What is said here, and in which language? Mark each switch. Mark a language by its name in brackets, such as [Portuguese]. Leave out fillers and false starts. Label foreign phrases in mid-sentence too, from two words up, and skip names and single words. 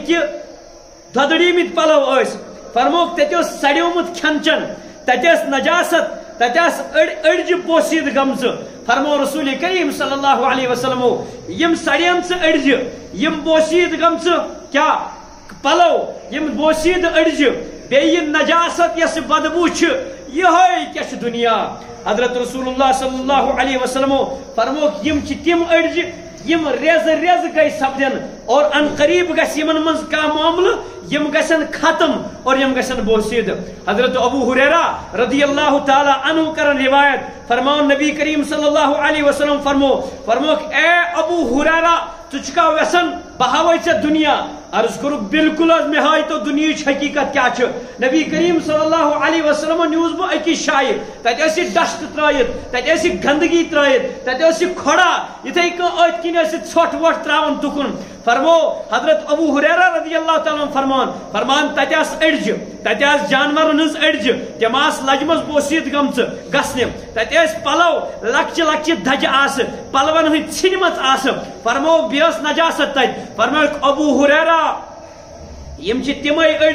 [Kashmiri] کہِ دۄدڑیمٕتۍ پلو ٲسۍ فرموکھ تتہِ اوس سڑیومُت کھٮ۪ن چٮ۪ن تتہِ ٲس نجاست تتہِ آسہٕ أڑجہِ بوسیٖد گٔمژٕ فرمو رسول کریم [Arabic] صلی اللہ علیہ وسلمو [Kashmiri] یم سڑیمژٕ أڑجہِ یم بوسیٖد گٔمژٕ کیاہ پلو یم بوسیٖد أڑجہِ بیٚیہِ نجاست یۄس بدبوٗ چھِ یِہوے کیاہ چھُ دنیا حضرت رسول اللہ [Arabic] صلی اللہ علیہ [Kashmiri] وسلمو فرموکھ یم چھِ تِم أڑجہِ یم ریز گئی سپدن اور ان قریب گژھِ یمن منٛز کانٛہہ معاملہٕ یم گژھن ختم اور یم گژھن بوسیٖد حضرت ابو ہریرہ [Arabic] رضی اللہ تعالی عنہ [Kashmiri] کرن روایت فرمان نبی کریم [Arabic] صلی اللہ علیہ وسلم [Kashmiri] فرموکھ اے ابو ہریرہ ژٕ چھُکھا یژھان بہٕ ہاوے ژےٚ دنیا عرض کوٚرُکھ بالکل حظ مےٚ ہاے تو دُنیہٕچ حقیٖقت کیاہ چھِ نبی کریم [Arabic] صلی اللہ علیہ وسلم [Kashmiri] نیوٗس بہٕ أکِس جایہِ تتہِ ٲس یہِ ڈسٹ ترٲیِتھ تتہِ ٲس یہِ گندگی ترٲیِتھ تتہِ ٲس یہِ کھۄڑا یِتھے کٔنۍ أتھۍ کِنۍ ٲس یہِ ژھۄٹھ وۄٹھ تراوان تُکُن فرمو حضرت ابو ہریرہ [Arabic] رضی اللہ تعالیٰ [Kashmiri] فرمان تتہِ آسہٕ أڑجہِ تتہِ آسہٕ جانورن ہٕنٛز أڑجہِ تِم آسہٕ لجمژ بوسیٖد گٔمژٕ گژھنہِ تتہِ ٲسۍ پلو لۄکچہِ دجہِ آسہٕ پلون ہٕنٛدۍ ژھِنمژ آسہٕ فرمو بیٚیہِ ٲس نجاست تتہِ فرموکھ ابو ہریرہ یم چھِ تِمے